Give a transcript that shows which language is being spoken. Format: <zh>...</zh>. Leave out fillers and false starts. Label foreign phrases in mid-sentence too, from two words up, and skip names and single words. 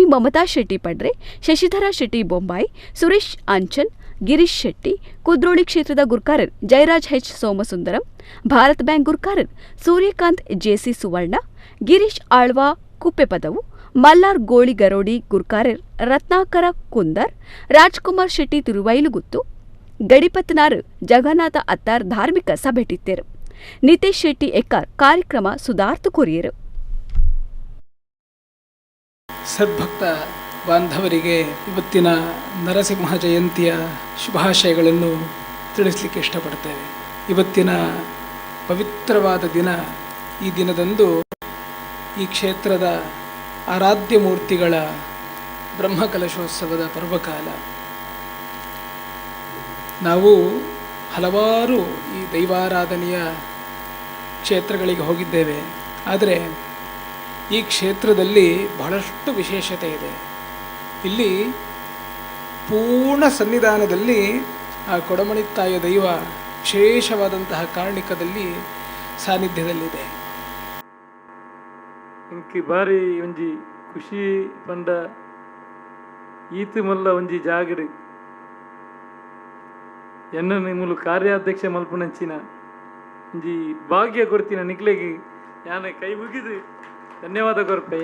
<tcy>ಮಮತಾ ಶೆಟ್ಟಿ ಪಡ್ರೆ, ಶಶಿಧರ ಶೆಟ್ಟಿ ಬೊಂಬಾಯಿ, ಸುರೇಶ್ ಅಂಚನ್, ಗಿರೀಶ್ ಶೆಟ್ಟಿ, ಕುದ್ರೋಳಿ ಕ್ಷೇತ್ರದ ಗುರುಕಾರರ್ ಜಯರಾಜ್ ಎಚ್ ಸೋಮಸುಂದರಂ, ಭಾರತ್ ಬ್ಯಾಂಕ್ ಗುರುಕಾರರ್ ಸೂರ್ಯಕಾಂತ್ ಜೆಸಿ ಸುವರ್ಣ, ಗಿರೀಶ್ ಆಳ್ವಾ ಕುಪ್ಪೆಪದವು, ಮಲ್ಲಾರ್ ಗೋಳಿ ಗರೋಡಿ ಗುರುಕಾರರ್ ರತ್ನಾಕರ ಕುಂದರ್, ರಾಜ್ಕುಮಾರ್ ಶೆಟ್ಟಿ ತಿರುವೈಲುಗುತ್ತು, ಗಡಿಪತ್ನಾರ್ ಜಗನ್ನಾಥ ಅತ್ತಾರ್ ಧಾರ್ಮಿಕ ಸಭೆಟಿತ್ತೇರು. ನಿತೇಶ್ ಶೆಟ್ಟಿ ಎಕ್ಕಾರ್ ಕಾರ್ಯಕ್ರಮ ಸುಧಾರ್ಥ ಕೊರಿಯರು.</tcy> <kn>ಸದ್ಭಕ್ತ ಬಾಂಧವರಿಗೆ ಇವತ್ತಿನ ನರಸಿಂಹ ಜಯಂತಿಯ ಶುಭಾಶಯಗಳನ್ನು ತಿಳಿಸಲಿಕ್ಕೆ ಇಷ್ಟಪಡ್ತೇವೆ. ಇವತ್ತಿನ ಪವಿತ್ರವಾದ ದಿನ. ಈ ದಿನದಂದು ಈ ಕ್ಷೇತ್ರದ ಆರಾಧ್ಯ ಮೂರ್ತಿಗಳ ಬ್ರಹ್ಮಕಲಶೋತ್ಸವದ ಪರ್ವಕಾಲ. ನಾವು ಹಲವಾರು ಈ ದೈವಾರಾಧನೆಯ ಕ್ಷೇತ್ರಗಳಿಗೆ ಹೋಗಿದ್ದೇವೆ. ಆದರೆ ಈ ಕ್ಷೇತ್ರದಲ್ಲಿ ಬಹಳಷ್ಟು ವಿಶೇಷತೆ ಇದೆ. ಇಲ್ಲಿ ಪೂರ್ಣ ಸನ್ನಿಧಾನದಲ್ಲಿ ಆ ಕೊಡಮಣಿತ್ತಾಯ ದೈವ ವಿಶೇಷವಾದಂತಹ ಕಾರಣಿಕದಲ್ಲಿ ಸಾನ್ನಿಧ್ಯದಲ್ಲಿದೆ.</kn> <tcy>ಇಂಕಿ ಬಾರಿ ಒಂಜಿ ಖುಷಿ ಪಂಡ ಈತು ಮಲ್ಲ ಒಂಜಿ ಜಾಗಡು ಎನ್ನ ನಿಮ್ಮಲು ಕಾರ್ಯಾಧ್ಯಕ್ಷ ಮಲ್ಪುನಂಚಿನ ಒಂಜಿ ಭಾಗ್ಯ ಕೊಡ್ತಿನ ನಿಕ್ಲೆಗೆ ಯಾನೆ ಕೈ ಮುಗಿದು ಧನ್ಯವಾದ ಕೊರ್ಪೆ.</tcy>